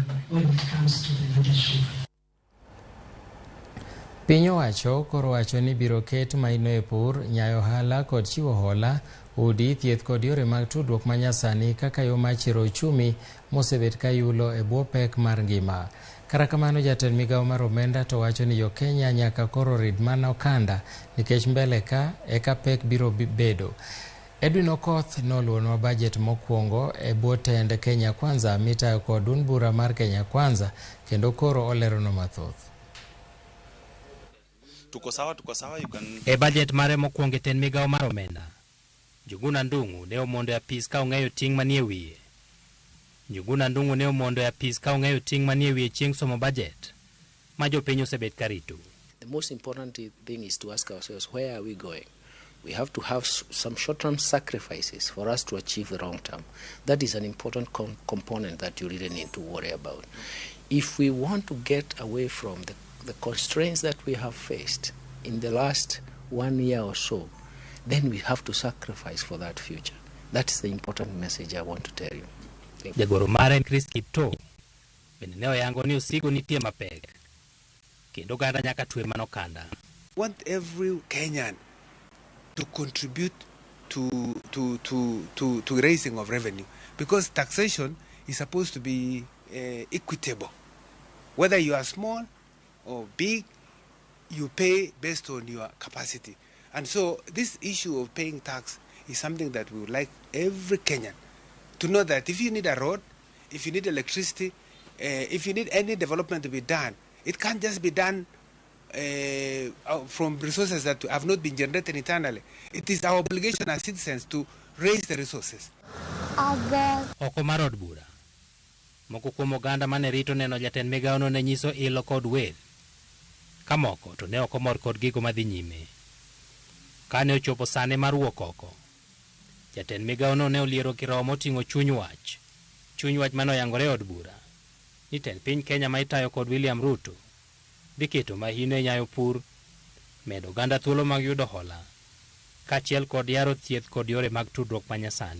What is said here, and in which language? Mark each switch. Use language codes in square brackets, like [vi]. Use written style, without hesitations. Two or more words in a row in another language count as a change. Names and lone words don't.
[en] when it comes to the leadership. [luo] Piny owacho koro wacho ni biro ket maino e pur, nyayo ohala kod chiwo hola, udi, thieth kod yore mag tudruok manyasani kaka yo mar chiro uchumi mosebet ka yulo e bwo pek mar ngima. Kata kamano, jatend migao mar omenda to wacho ni Jo-Kenya nyaka koro rid mana okanda nikech mbele ka eka pek biro bedo. Edwin Okoth noluonwa bajet mokwongo e bwo tend Kenya Kwanza mitayo kod duond bura mar Kenya Kwanza kendo koro olerono mathoth. [sw] Tuko sawa [en] you can... [luo] E bajet mare mokwongo ten migao mar omenda, Njuguna Ndung'u ne omondo e apis ka ong'eyo ting' manie wiye. Njuguna Ndung'u ne omondo e apis ka ong'eyo ting' manie wiye chieng' somo bajet ma jopiny osebet karito. [en] The most important thing is to ask ourselves, where are we going? We have to have some short-term sacrifices for us to achieve the long-term. That is an important component that you really need to worry about. If we want to get away from the constraints that we have faced in the last 1 year or so, then we have to sacrifice for that future. That is the important message I want to tell you. [luo] Jagoro mare Chris Kipto bende ne oyango ni osigo nitie mapek kendo ganda nyaka twe manokanda. [en] Want every Kenyan to contribute to raising of revenue, because taxation is supposed to be equitable. Whether you are small or big, you pay based on your capacity. And so this issue of paying tax is something that we would like every Kenyan to know, that if you need a road, if you need electricity, if you need any development to be done, it can't just be done from resources that have not been generated internally. It is our obligation as citizens to raise the resources. [luo] Oko mar od bura, moko kuom oganda mane rito neno jatend migao no ne nyiso ilo kod wer, ka moko to ne ok omor kod gigo madhi nyime. Kane ochopo sane mar wuok oko, jatend migao no ne oliero kiromo moting'o chuny wach manoyangore od bura ni tend piny Kenya ma itayo kod William Ruto dhi keto mahino e nyayo pur, medo oganda thuolo mag yudo hola, kaachiel kod yaro thieth kod yore mag tudruok manyasani.